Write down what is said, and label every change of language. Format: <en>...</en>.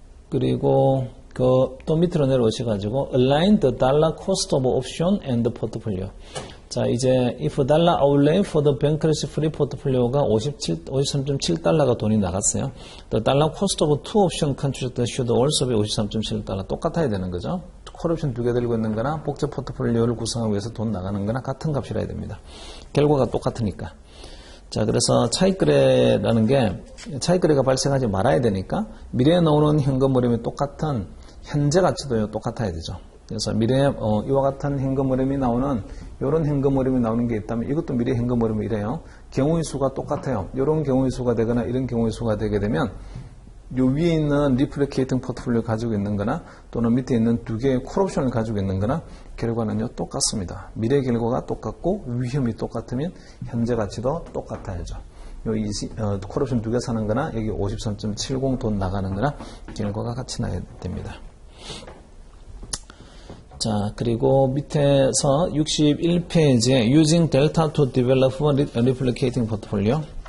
<ko>그리고 또 밑으로 내려오셔가지고</ko> <en>align the dollar cost of option and the portfolio.</en> <ko>자, 이제</ko> <en>if dollar outlay for the bankruptcy free portfolio가</en> <ko>53.7달러가 돈이 나갔어요.</ko> <en>The dollar cost of two option contracts should also be 53.7달러.</en> <ko>똑같아야 되는 거죠. 콜 옵션 2개 들고 있는 거나 복제 포트폴리오를 구성하기 위해서 돈 나가는 거나 같은 값이라야 됩니다. 결과가 똑같으니까. 자, 그래서 차익거래라는 게 차익거래가 발생하지 말아야 되니까 미래에 나오는 현금 흐름이 똑같은 현재 가치도 똑같아야 되죠. 그래서 미래에 이와 같은 현금 흐름이 나오는 이런 현금 흐름이 나오는 게 있다면 이것도 미래 현금 흐름이 이래요. 경우의 수가 똑같아요. 이런 경우의 수가 되거나 이런 경우의 수가 되게 되면 요 위에 있는 리플리케이팅 포트폴리오 가지고 있는 거나 또는 밑에 있는 2개의 콜옵션을 가지고 있는 거나 결과는요 똑같습니다. 미래 결과가 똑같고 위험이 똑같으면 현재 가치도 똑같아야죠. 여기 콜옵션 2개 사는 거나 여기 53.70 돈 나가는 거나 결과가 같이 나야 됩니다. 자, 그리고 밑에서 61페이지에</ko> <en>using delta to develop a replicating portfolio.</en>